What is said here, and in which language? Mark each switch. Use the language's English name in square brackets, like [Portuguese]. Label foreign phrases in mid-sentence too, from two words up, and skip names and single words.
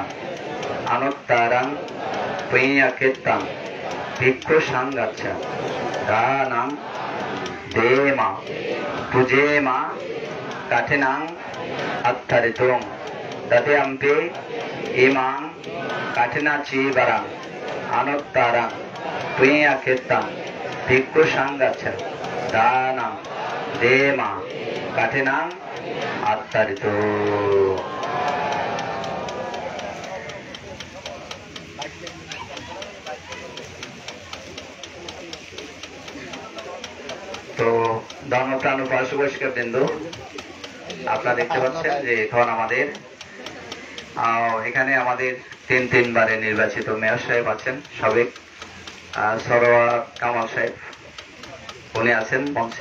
[Pali] আনুত্তারাং পুণ্যক্ষেত্রাং ভিক্ষু সাঙ্গাচ্ছা দানাং দেমা পূজেমা কাঠিনাং আত্থারিতং তৃতীয়াম্পি ইমাং কাঠিনাচি বারাং আনুত্তারাং পুণ্যক্ষেত্রাং ভিক্ষু সাঙ্গাচ্ছা দানাং দেমা কাঠিনাং আত্থারিতং। [Bangla] তো ধর্মপ্রাণ উপাসক বৃন্দ, আপনারা দেখতে পাচ্ছেন যে এখন আমাদের এখানে আমাদের 3 বারে নির্বাচিত মেয়র সাহেব আছেন, সাবেক সরোয়ার কামাল সাহেব, উনি আছেন মঞ্চে।